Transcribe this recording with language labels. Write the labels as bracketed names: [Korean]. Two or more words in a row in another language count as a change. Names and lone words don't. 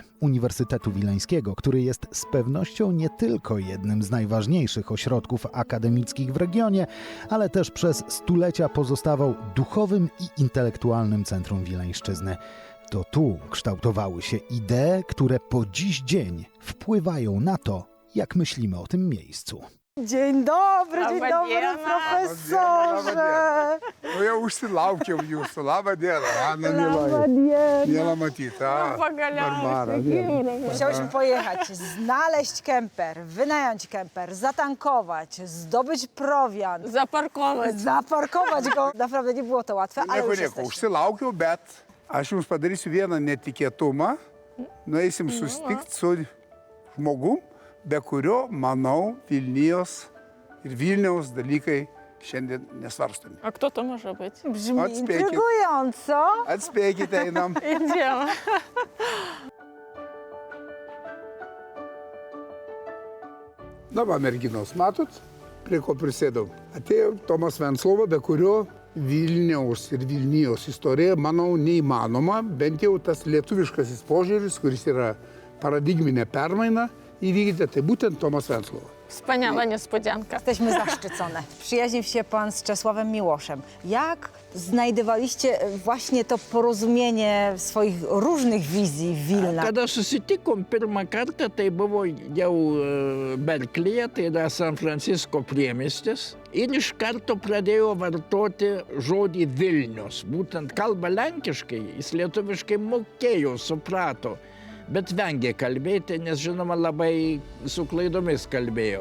[Polish] Uniwersytetu Wileńskiego, który jest z pewnością nie tylko jednym z najważniejszych ośrodków akademickich w regionie, ale też przez stulecia pozostawał duchowym i intelektualnym centrum Wileńszczyzny. To tu kształtowały się idee, które po dziś dzień wpływają na to, jak myślimy o tym miejscu. Dzień dobry, [Lithuanian] Laba diena. [Polish] profesorze! [Lithuanian] Nu jau užsilaukiau jūsų. Labą dieną, Ana Laba Milai. diena. Miela matyti. [Polish] Barbara. Musiałyśmy pojechać, znaleźć kemper, wynająć kemper, zatankować, zdobyć prowiant, zaparkować go. Naprawdę nie było to łatwe, ale [Lithuanian] Nieko, [Polish] już [Lithuanian] nieko. [Polish] jesteśmy. [Lithuanian] Užsilaukiau, bet aš jums padarysiu vieną netikėtumą. Nueisim susitikti su žmogum, be kurio, manau, Vilnijos ir Vilniaus dalykai šiandien nesvarstomi. [Polish] A kto to może być? Brzmi [Lithuanian] Odspiekit. [Polish] intrygująco. [Lithuanian] Atspėkite, einam. [Polish] Idziemy. [Lithuanian] Na va, merginos, matot, prie ko prisėdau. Atėjo Tomas Venclova, be kurio Vilniaus ir Vilnijos istorija, manau, neįmanoma, bent jau tas lietuviškasis požiūris, kuris yra paradigminė permaina, įvykdė, tai būtent Tomas Venclova. [Polish] Wspaniała niespodzianka. Jesteśmy zaszczycone. Przyjaźnił się pan z Czesławem Miłoszem. Jak znajdowaliście właśnie to porozumienie swoich różnych wizji Wilna? [Lithuanian] Kada susitikom pirmą kartą, tai buvo jau Berklyje, tai yra San Francisco priemiestis. Ir iš karto pradėjo vartoti žodį Vilnius. Būtent kalba lenkiškai, jis lietuviškai mokėjo, suprato, bet vengė kalbėti, nes žinoma labai su klaidomis kalbėjo.